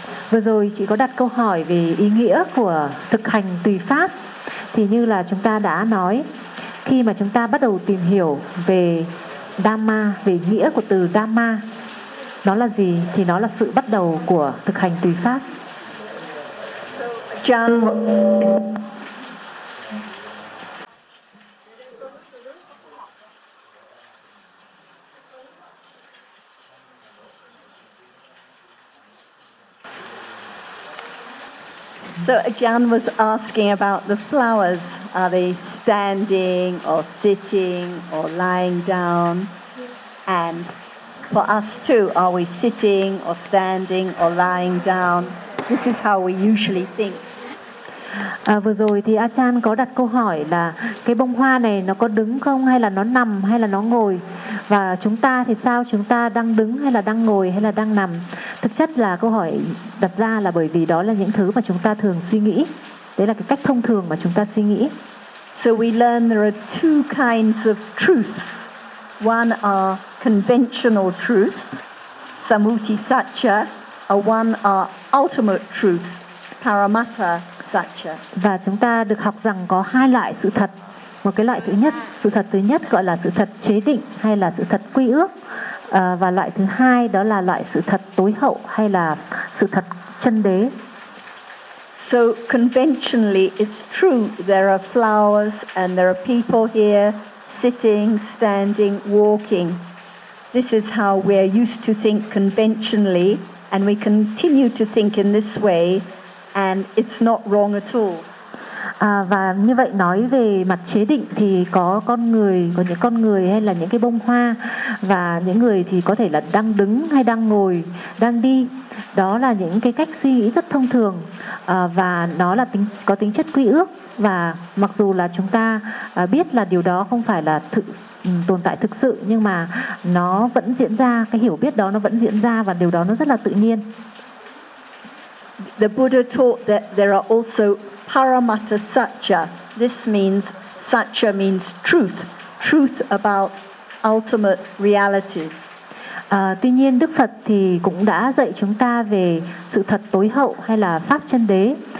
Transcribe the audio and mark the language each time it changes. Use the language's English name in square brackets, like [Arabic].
[Vietnamese] Vừa rồi chị có đặt câu hỏi về ý nghĩa của thực hành tùy pháp. thì như là chúng ta đã nói, khi mà chúng ta bắt đầu tìm hiểu về Dhamma, về nghĩa của từ Dhamma, nó là gì? Thì nó là sự bắt đầu của thực hành tùy pháp. [English] John, so Jan was asking about the flowers. Are they standing or sitting or lying down? And for us too, are we sitting or standing or lying down? This is how we usually think. [Vietnamese] Vừa rồi thì A Chan có đặt câu hỏi là cái bông hoa này nó có đứng không, hay là nó nằm, hay là nó ngồi, và chúng ta thì sao, chúng ta đang đứng hay là đang ngồi hay là đang nằm. Thực chất là câu hỏi đặt ra là bởi vì đó là những thứ mà chúng ta thường suy nghĩ, đấy là cái cách thông thường mà chúng ta suy nghĩ. [English] So we learn there are two kinds of truths. One are conventional truths, samutisaccha, or one are ultimate truths, paramatta. [Vietnamese] Và chúng ta được học rằng có hai loại sự thật. Một cái loại thứ nhất, sự thật thứ nhất gọi là sự thật chế định hay là sự thật quy ước. Và loại thứ hai đó là loại sự thật tối hậu hay là sự thật chân đế. [English] So conventionally it's true there are flowers and there are people here sitting, standing, walking. This is how we are used to think conventionally, and we continue to think in this way. And it's not wrong at all. [Vietnamese] Và như vậy nói về mặt chế định thì có con người, có những con người hay là những cái bông hoa, và những người thì có thể là đang đứng hay đang ngồi, đang đi. Đó là những cái cách suy nghĩ rất thông thường, và nó là tính, có tính chất quy ước. Và mặc dù là chúng ta biết là điều đó không phải là tồn tại thực sự, nhưng mà nó vẫn diễn ra, cái hiểu biết đó nó vẫn diễn ra, và điều đó nó rất là tự nhiên. [English] The Buddha taught that there are also paramatta saccha. This means, saccha means truth, truth about ultimate realities. [Vietnamese] Tuy nhiên Đức Phật thì cũng đã dạy chúng ta về sự thật tối hậu hay là pháp chân đế.